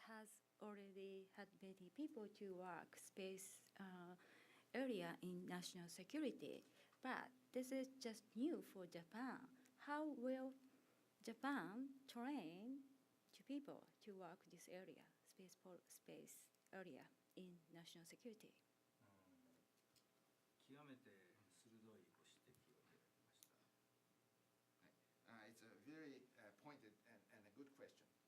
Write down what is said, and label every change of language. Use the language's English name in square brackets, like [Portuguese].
[English] has already had many people to work space area in national security, but this is just new for Japan. How will Japan train to people to work this area, space area in national security? [Japanese] 極めて鋭いご指摘をいただきました。 [English] It's a very pointed and a good question.